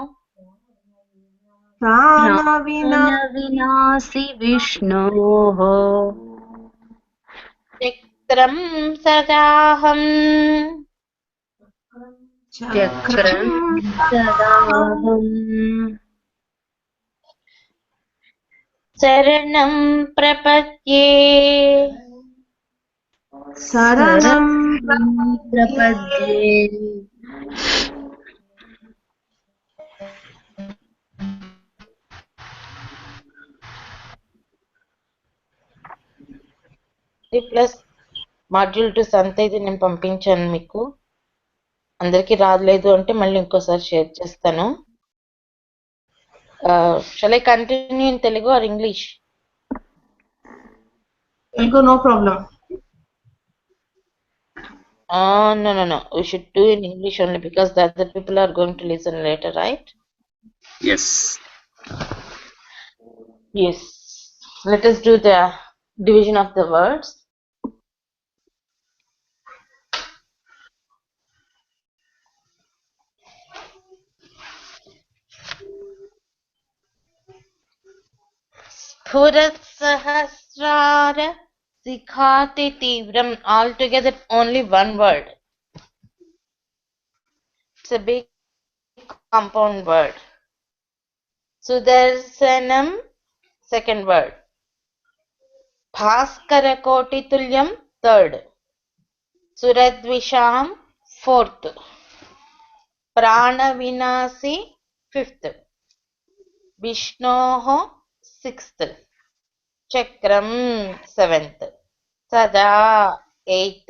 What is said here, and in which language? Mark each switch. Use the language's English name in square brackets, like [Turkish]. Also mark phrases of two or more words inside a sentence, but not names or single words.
[Sanskrit] ప్రాణవినాశి విష్ణోః చక్రం సదాహం చక్రం సదాహం शरणं प्रपद्ये शरणं प्रपद्ये [English] plus module [Telugu] 2 సంత ఇది నేను పంపించాను మీకు. అందరికీ రాలేదు అంటే మళ్ళీ ఇంకోసారి షేర్ చేస్తాను. [English] Shall I continue in Telugu or English? Telugu, no problem. No. We should do in English only because the other people are going to listen later, right? Yes. Yes. Let us do the division of the words. [Sanskrit] Spurat sahasrara sikhati tivram. [English] Altogether only one word. It's a big compound word. Sudarsanam, second word. [Sanskrit] Bhaskara koti tulyam, [English] third. Suradvisham, fourth. Prana vinasi, fifth. Vishnoho, sixth. Chakram, seventh. Sada, eighth.